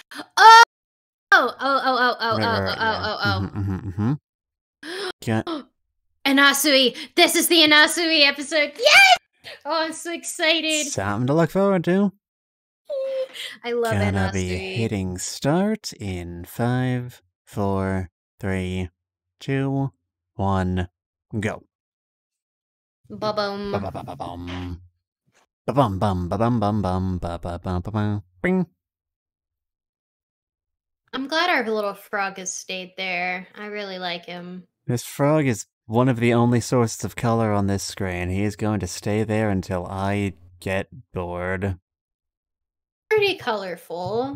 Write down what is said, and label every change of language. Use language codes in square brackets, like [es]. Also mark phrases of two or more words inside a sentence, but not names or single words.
[en] Anasui! This is the Anasui episode! Yes! Oh, I'm so excited! Something to look forward to. I love Anasui. Gonna be hitting start in 5, 4, 3, 2, 1, go. Ba-bum. Ba-ba-ba-ba-bum. Ba-bum bum ba-bum bum bum ba-ba-bum-ba-bum. Bing. I'm glad our little frog has stayed there. I really like him. This frog is one of the only sources of color on this screen. He is going to stay there until I get bored. Pretty colorful.